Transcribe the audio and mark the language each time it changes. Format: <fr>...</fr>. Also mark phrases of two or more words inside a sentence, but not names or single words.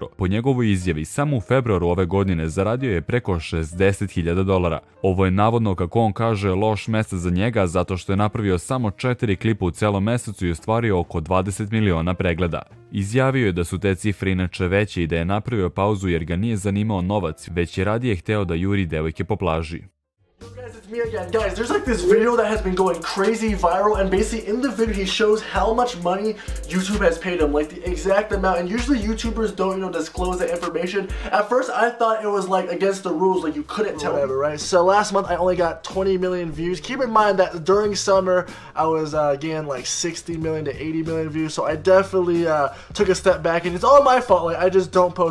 <sr>Po njegovoj izjavi, samo u februaru ove godine zaradio je preko $60.000. Ovo je navodno, kako on kaže, loš mesec za njega zato što je napravio samo 4 klipa u celom mesecu i ostvario oko 20 miliona pregleda. Izjavio je da su te cifre inače veće i da je napravio pauzu jer ga nije zanimao novac, već je radije hteo da juri devojke po plaži.</sr> <en>It's me again. Guys, there's like this video that has been going crazy viral, and basically in the video he shows how much money YouTube has paid him, like the exact amount, and usually YouTubers don't, disclose that information. At first I thought it was like against the rules, like you couldn't tell whatever, right? So last month I only got 20 million views. Keep in mind that during summer I was getting like 60 million to 80 million views, so I definitely took a step back, and it's all my fault, like I just don't post.</en>